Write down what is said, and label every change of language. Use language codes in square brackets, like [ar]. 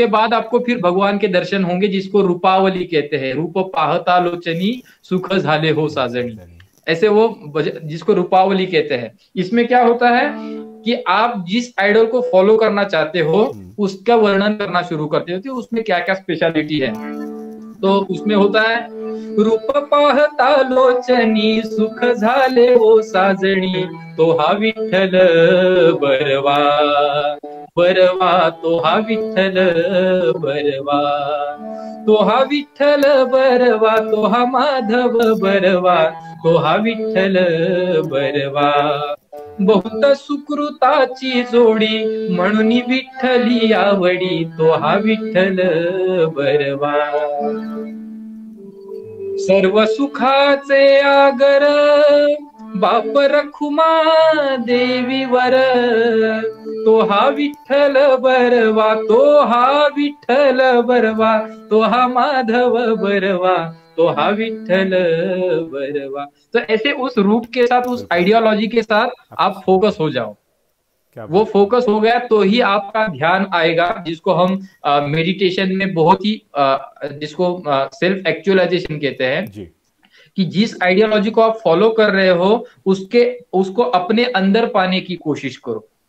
[hi] उसके बाद आपको फिर भगवान के दर्शन होंगे, जिसको रूपावली कहते हैं। [mr] रूप पाहता लोचनी, सुख झाले हो साजनी। सजनी। [hi] ऐसे वो जिसको रूपावली कहते हैं। इसमें क्या होता है कि आप जिस आइडल को फॉलो करना चाहते हो हम्म। उसका वर्णन करना शुरू करते हो, तो उसमें क्या क्या स्पेशलिटी है। तो उसमें होता है, [mr] रूप पाहता लोचनी, सुख झाले हो साजणी, तो हा विठ्ठल बरवा बरवा, तो हा विठ्ठल बरवा, तो हा विठ्ठल बरवा, तो हा माधव बरवा, तो हा विठ्ठल बरवा। बहुत सुकृताची जोडी, म्हणून विठ्ठली आवडी, तो हा विठ्ठल बरवा। सर्व सुखाचे आगर, बाप रखुमा देवीवर, तो हा विठ्ठल बरवा, तो हा विठ्ठल बरवा, तो हा माधव बरवा, तो हा विठ्ठल बरवा। [hi] तो ऐसे उस रूप के साथ, उस बिल्कुल। आइडियोलॉजी के साथ आप फोकस हो जाओ। क्या वो बात है। फोकस हो गया तो ही आपका ध्यान आएगा, जिसको हम मेडिटेशन में बहुत ही जिसको सेल्फ एक्चुअलाइजेशन कहते हैं। जी। कि जिस आइडियोलॉजी को आप फॉलो कर रहे हो उसके उसको अपने अंदर पाने की कोशिश करो।